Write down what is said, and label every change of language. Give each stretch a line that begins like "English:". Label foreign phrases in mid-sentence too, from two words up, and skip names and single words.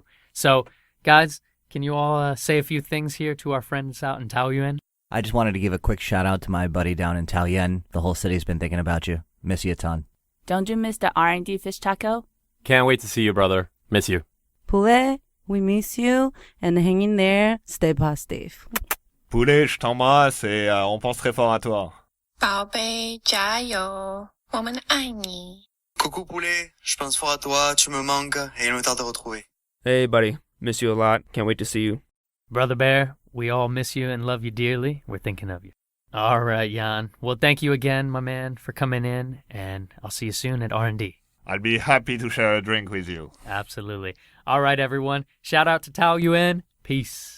English: So, guys, can you all say a few things here to our friends out in Taoyuan? I just wanted to give a quick shout-out to my buddy down in Taoyuan. The whole city's been thinking about you. Miss you a ton. Don't you miss the R&D fish taco? Can't wait to see you, brother. Miss you. Poulet, we miss you, and hang in there, stay positive.
French: Poulet, je t'embrasse et on pense très fort à toi.
Chinese: 宝贝，加油，我们爱你。
French: Coucou poulet, je pense fort à toi, tu me manques et il me tarde de retrouver.
English: Hey buddy, miss you a lot, can't wait to see you. Brother Bear, we all miss you and love you dearly. We're thinking of you. All right, Yann. Well, thank you again, my man, for coming in, and I'll see you soon at R&D. I'll be happy to share a drink with you. Absolutely. All right, everyone. Shout out to Taoyuan. Peace.